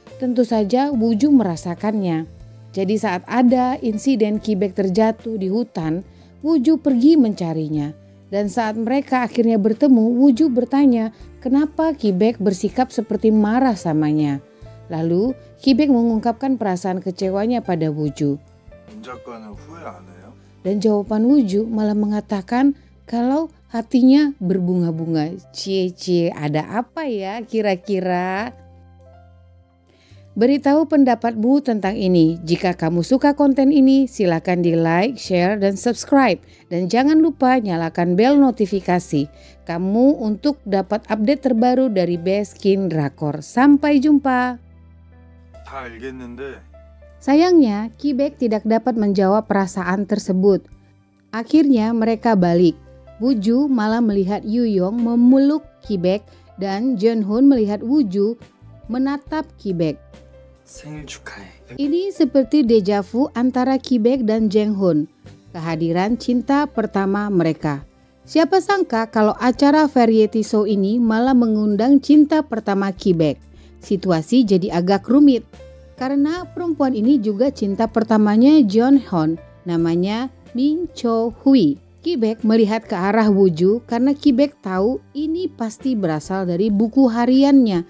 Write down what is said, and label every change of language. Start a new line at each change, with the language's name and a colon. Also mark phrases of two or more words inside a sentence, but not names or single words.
Indonesian: Tentu saja Wooju merasakannya. Jadi saat ada insiden Ki-baek terjatuh di hutan, Wooju pergi mencarinya. Dan saat mereka akhirnya bertemu, Wooju bertanya kenapa Ki-baek bersikap seperti marah samanya. Lalu Ki-baek mengungkapkan perasaan kecewanya pada Wooju.
Korean: 문작과는 후회 안 해요?
Indonesian: Dan jawaban Wooju malah mengatakan kalau hatinya berbunga-bunga. Cie-cie, ada apa ya kira-kira? Beritahu pendapatmu tentang ini. Jika kamu suka konten ini, silakan di
English: like, share,
Indonesian: dan subscribe. Dan jangan lupa nyalakan bel notifikasi kamu untuk dapat update terbaru dari Beskin Drakor. Sampai jumpa.
Korean: 다 알겠는데
Indonesian: Sayangnya, Ki-baek tidak dapat menjawab perasaan tersebut. Akhirnya mereka balik. Wooju malah melihat Yoo Young memeluk Ki-baek dan Jong-hun melihat Wooju menatap Ki-baek.
Korean: 생일 축하해.
Indonesian: Ini seperti deja vu antara Ki-baek dan Jong-hun, kehadiran cinta pertama mereka. Siapa sangka kalau acara
English: variety show
Indonesian: ini malah mengundang cinta pertama Ki-baek. Situasi jadi agak rumit, karena perempuan ini juga cinta pertamanya Jong-hun, namanya Min Cho-hui. Ki-baek melihat ke arah Wooju karena Ki-baek tahu ini pasti berasal dari buku hariannya.